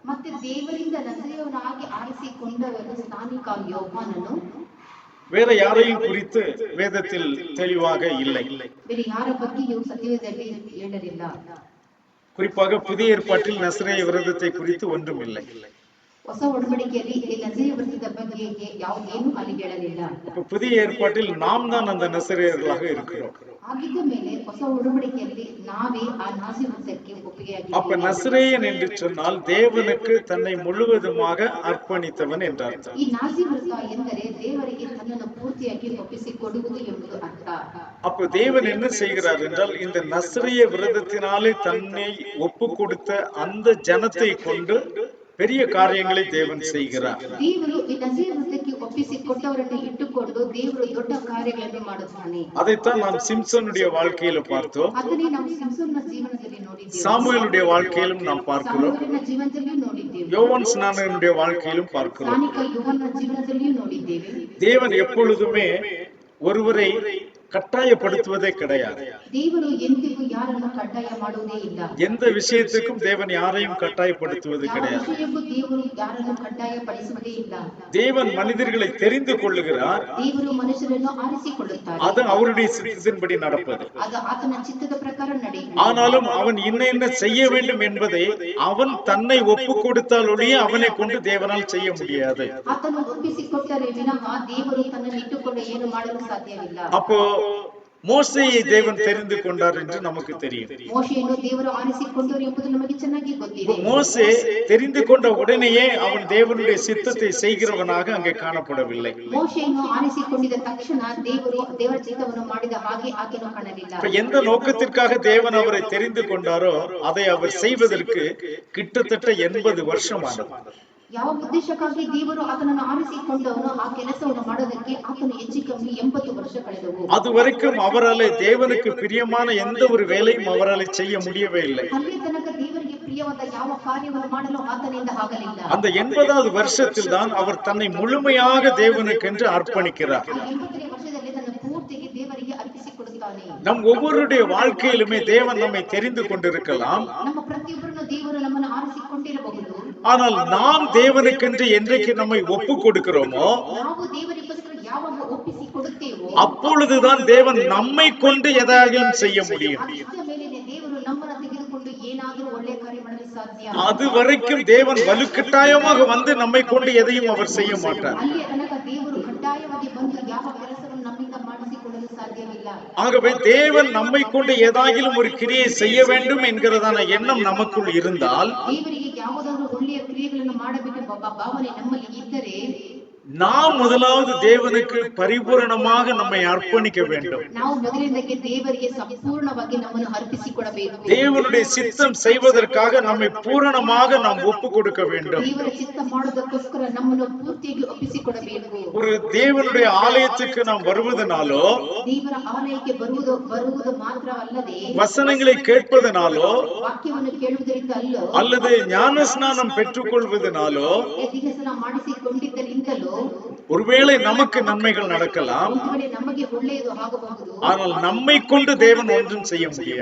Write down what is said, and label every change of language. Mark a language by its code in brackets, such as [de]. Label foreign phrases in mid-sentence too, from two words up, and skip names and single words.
[ta] வேற யாரையும் குறித்து வேதத்தில் தெளிவாக இல்லை. குறிப்பாக புதிய ஏற்பாட்டில் நசரேய விரதத்தை குறித்து ஒன்றும் இல்லை. [kn] ಹೊಸ ಒಡಂಬಡಿಕೆಯಲ್ಲಿ ಈ ನಜರೇಯ ವ್ರತದ ಬಗ್ಗೆ ಏನು ಅಲ್ಲಿ ಹೇಳಲಿಲ್ಲ. [ta] புதிய ஏற்பாட்டில் நாம் தான் அந்த நசரேயர்களாக இருக்கிறோம். [kn] ಆಗಿದ್ದ ಮೇಲೆ ಹೊಸ ಒಡಂಬಡಿಕೆಯಲ್ಲಿ ನಾವೇ ಆ ನಾಸಿ ವ್ರತಕ್ಕೆ ಒಪ್ಪಿಗೆಯಾಗಿದ್ದೇವೆ. [ta] அப்ப நசரேயன் என்று சொன்னால் தேவனுக்கு தன்னை முழுவதுமாக அர்ப்பணித்தவன் என்ற அர்த்தம். [kn] ಈ ನಾಸಿ ವ್ರತ ಎಂದರೆ ದೇವರಿಗೆ ತನ್ನನ್ನು ಪೂರ್ತಿಯಾಗಿ ಒಪ್ಪಿಸಿಕೊಡುವುದು ಎಂಬುದು ಅರ್ಥ. [ta] அப்ப தேவன் என்ன செய்கிறார் என்றால் இந்த நசரேய விரதத்தினாலே தன்னை ஒப்பு கொடுத்த அந்த ஜனத்தை கொண்டு பெரிய காரியங்களை தேவன் செய்கிறார். [kn] ದೇವರು ಈ ನಜರೇಯ ವ್ರತಕ್ಕೆ ಒಪ್ಪಿಸಿಕೊಟ್ಟವರನ್ನು ಇಟ್ಟುಕೊಂಡು ದೇವರು ದೊಡ್ಡ ಕಾರ್ಯಗಳನ್ನು ಮಾಡುತ್ತಾನೆ. [ta] அதைத்தான் நாம் சிம்சோனுடைய வாழ்க்கையில பார்த்தோம். [kn] ಅದನ್ನೇ ನಾವು ಸಿಂಸೋನನ ಜೀವನದಲ್ಲಿ ನೋಡಿದ್ದೇವೆ. [ta] சாமுவேலுடைய வாழ்க்கையிலும் நாம் பார்க்கிறோம். [kn] ಸಾಮುವೇಲನ ಜೀವನದಲ್ಲಿ ನೋಡಿದ್ದೇವೆ. [ta] யோவான் ஸ்நானகனுடைய வாழ்க்கையிலும் பார்க்கிறோம். [kn] ಸ್ನಾನಿಕ ಯೋಹಾನನ ಜೀವನದಲ್ಲಿಯೂ ನೋಡಿದ್ದೇವೆ. [ta] தேவன் எப்பொழுதுமே ஒருவரை கட்டாயப்படுத்துவதே கிடையாது. [kn] ದೇವರು ಎಂದಿಗೂ ಯಾರನ್ನು ಕಡ್ಡಾಯ ಮಾಡುವುದೇ ಇಲ್ಲ. [ta] எந்த விஷயத்துக்கும் தேவன் யாரையும் கட்டாயப்படுத்துவது கிடையாது. [kn] ದೇವರು ಯಾರನ್ನು ಕಡ್ಡಾಯಪಡಿಸುವುದೇ ಇಲ್ಲ. [ta] தேவன் மனிதர்களை தெரிந்து கொள்ளுகிறார். [kn] ದೇವರು ಮನುಷ್ಯರನ್ನು ಆರಿಸಿಕೊಳ್ಳುತ್ತಾರೆ. [ta] அது அவருடைய சித்தத்தின்படி நடப்பது. [kn] ಅದು ಆತನ ಚಿತ್ತದ ಪ್ರಕಾರ ನಡೆಯುವುದು. [ta] ஆனாலும் அவன் என்ன செய்ய வேண்டும் என்பதை அவன் தன்னை ஒப்பு கொடுத்தால் ஒழிய அவனை கொண்டு தேவனால் செய்ய முடியாது. [kn] ಆತನು ಒಪ್ಪಿಸಿಕೊಟ್ಟರೆ ವಿನಃ ದೇವರು ತನ್ನನ್ನು ಇಟ್ಟುಕೊಂಡು ಏನು ಮಾಡಲು ಸಾಧ್ಯವಿಲ್ಲ. [ta] அப்போ மோசேயை தேவன் தெரிந்து கொண்டார் என்று நமக்கு தெரியும். [kn] ಮೋಶೆಯನ್ನು ದೇವರು ಆರಿಸಿಕೊಂಡರು ಎಂಬುದು ನಮಗೆ ಚೆನ್ನಾಗಿ ಗೊತ್ತಿದೆ. [ta] மோசே தெரிந்து கொண்ட உடனேயே அவன் தேவனுடைய சித்தத்தை செய்கிறவனாக அங்கே காணப்படவில்லை. [kn] ಮೋಶೆಯನ್ನು ಆರಿಸಿಕೊಂಡಿದ್ದ ತಕ್ಷಣ ದೇವರ ಚಿತ್ತವನ್ನು ಮಾಡಿದ ಹಾಗೆ ಆತನು ಕಾಣಲಿಲ್ಲ. [ta] எந்த நோக்கத்திற்காக தேவன் அவரை தெரிந்து கொண்டாரோ அதை அவர் செய்வதற்கு கிட்டத்தட்ட 80 வருஷம் ஆனது. [kn] ಯಾವ ಉದ್ದೇಶಕ್ಕಾಗಿ ದೇವರು ಆತನನ್ನು ಆರಿಸಿಕೊಂಡವನು ಆ ಕೆಲಸವನ್ನು ಮಾಡೋದಕ್ಕೆ ಆತನು ಹೆಚ್ಚು ಕಮ್ಮಿ 80 ವರ್ಷ ಕಳೆದವು. [ta] அதுவரைக்கும் அவரால் தேவனுக்கு பிரியமான எந்த ஒரு வேலையும் அவரால் செய்ய முடியவே இல்லை. [kn] ಅಲ್ಲಿ ತನಕ ದೇವರಿಗೆ ಪ್ರಿಯವಾದ ಯಾವ ಕಾರ್ಯವನ್ನು ಮಾಡಲು ಆತನಿಂದ ಆಗಲಿಲ್ಲ. [ta] அந்த 80வது வருஷத்தில் தான் அவர் தன்னை முழுமையாக தேவனுக்கென்று அர்ப்பணிக்கிறார். [kn] 80ನೇ ವರ್ಷದಲ್ಲಿ ತನ್ನ ಪೂರ್ತಿಗೆ ದೇವರಿಗೆ ಅರ್ಪಿಸಿಕೊಡುತ್ತಾನೆ. [ta] நம் ஒவ்வொருடைய வாழ்க்கையிலுமே தேவன் நம்மை தெரிந்து கொண்டிருக்கலாம். [kn] ನಮ್ಮ ಪ್ರತಿಯೊಬ್ಬರನ್ನು ದೇವರು ನಮ್ಮನ್ನು ಆರಿಸಿಕೊಂಡಿರಬಹುದು. [ta] ஆனால் நாம் தேவனுக்கென்று என்றைக்கு நம்மை ஒப்பு கொடுக்கிறோமோ [kn] ನಾವು ದೇವರಿಗೋಸ್ಕರ ಯಾವಾಗ ಒಪ್ಪಿಸಿಕೊಡುತ್ತೇವೋ [ta] அப்பொழுதுதான் தேவன் நம்மை கொண்டு எதையும் செய்ய முடியும். [kn] ಅಷ್ಟರ ಮೇಲೆನೇ ದೇವರು ನಮ್ಮನ್ನು ತೆಗೆದುಕೊಂಡು ಏನಾದರೂ ಒಳ್ಳೆಯ ಕಾರ್ಯ ಮಾಡಲು ಸಾಧ್ಯ. [ta] அது வரைக்கும் தேவன் வலுக்கட்டாயமாக வந்து நம்மை கொண்டு எதையும் அவர் செய்ய மாட்டார். [kn] ಅಲ್ಲಿಯ ತನಕ ದೇವರು ಕಡ್ಡಾಯವಾಗಿ ಬಂದು ಯಾವ ಕೆಲಸವನ್ನು ನಮ್ಮಿಂದ ಮಾಡಿಸಿಕೊಳ್ಳಲು ಸಾಧ್ಯವಿಲ್ಲ. [ta] ஆகவே தேவன் நம்மை கொண்டு ஏதாயிலும் ஒரு கிரியை செய்ய வேண்டும் என்கிறதான எண்ணம் நமக்குள் இருந்தால் [kn] ದೇವರಿಗೆ ಯಾವುದಾದರೂ ಒಳ್ಳೆಯ ಕ್ರಿಯೆಗಳನ್ನು ಮಾಡಬೇಕೆಂಬ ಭಾವನೆ ನಮ್ಮಲ್ಲಿ ಇದ್ದರೆ [ta] நாம் முதலாவது தேவனுக்கு பரிபூரணமாக நம்மை அர்ப்பணிக்க வேண்டும். [kn] ನಾವು ಮೊದಲಿನದಕ್ಕೆ ದೇವರಿಗೆ ಸಂಪೂರ್ಣವಾಗಿ ನಮ್ಮನ್ನು ಅರ್ಪಿಸಿಕೊಡಬೇಕು. [ta] தேவனுடைய சித்தம் செய்வதற்காக நம்மை பூரணமாக நாம் ஒப்பு கொடுக்க வேண்டும். [kn] ದೇವರ ಚಿತ್ತ ಮಾಡುವುದಕ್ಕೋಸ್ಕರ ನಮ್ಮನ್ನು ಪೂರ್ತಿಯಾಗಿ ಒಪ್ಪಿಸಿಕೊಡಬೇಕು. [ta] ஒரு தேவனுடைய ஆலயத்துக்கு நாம் வருவதனாலோ [kn] ದೇವರ ಆಲಯಕ್ಕೆ ಬರುವುದು ಮಾತ್ರವಲ್ಲದೆ [ta] வசனங்களை கேட்பதனாலோ [kn] ವಾಕ್ಯವನ್ನು ಕೇಳುವುದರಿಂದ [ta] அல்லது ஞானஸ்நானம் பெற்றுக்கொள்வதனாலோ [kn] ದೀಕ್ಷಾಸ್ನಾನ ಮಾಡಿಸಿಕೊಂಡಿದ್ದರಿಂದಲೋ [ta] ஒருவேளை நமக்கு நன்மைகள் நடக்கலாம். [kn] ನಮಗೆ ಒಳ್ಳೆಯದು ಆಗಬಹುದು. [ta] ஆனால் நம்மை கொண்டு தேவன் ஒன்றும் செய்ய முடியாது.